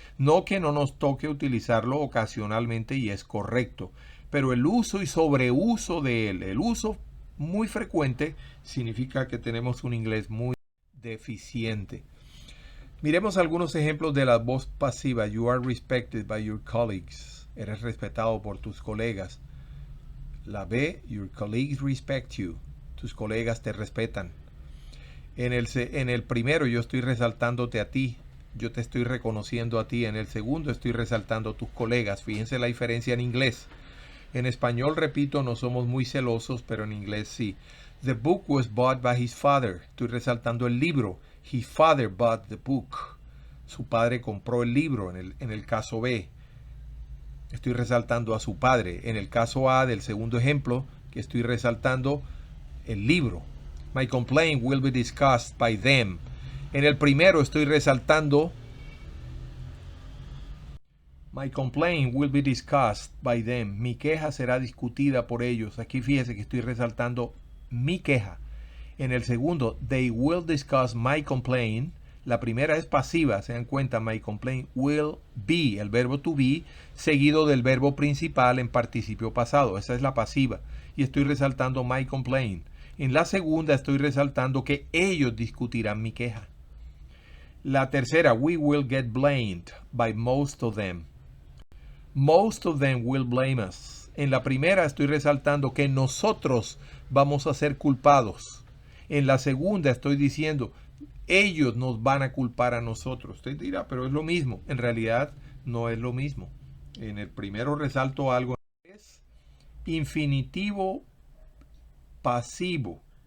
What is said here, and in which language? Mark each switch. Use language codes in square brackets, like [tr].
[es] No que no nos toque utilizarlo ocasionalmente y es correcto, pero el uso y sobreuso de él, el uso muy frecuente, significa que tenemos un inglés muy deficiente. Miremos algunos ejemplos de la voz pasiva. [en] You are respected by your colleagues. [es] Eres respetado por tus colegas. La B, [en] your colleagues respect you. [es] Tus colegas te respetan. En el primero yo estoy resaltándote a ti. Yo te estoy reconociendo a ti. En el segundo estoy resaltando a tus colegas. Fíjense la diferencia en inglés. En español, repito, no somos muy celosos, pero en inglés sí. [en] The book was bought by his father. [es] Estoy resaltando el libro. [en] His father bought the book. [es] Su padre compró el libro en el caso B. Estoy resaltando a su padre. En el caso A del segundo ejemplo, que estoy resaltando el libro. [en] My complaint will be discussed by them. [es] En el primero estoy resaltando [en] My complaint will be discussed by them. [es] Mi queja será discutida por ellos. Aquí fíjese que estoy resaltando mi queja. En el segundo, [en] they will discuss my complaint. [es] La primera es pasiva, se dan cuenta, [en] my complaint will be, [es] el verbo to be, seguido del verbo principal en participio pasado. Esa es la pasiva. Y estoy resaltando [en] my complaint. [es] En la segunda estoy resaltando que ellos discutirán mi queja. La tercera, [en] we will get blamed by most of them. Most of them will blame us. [es] En la primera estoy resaltando que nosotros vamos a ser culpados. En la segunda estoy diciendo, ellos nos van a culpar a nosotros. Usted dirá, pero es lo mismo. En realidad no es lo mismo. En el primero resalto algo. Es infinitivo pasivo.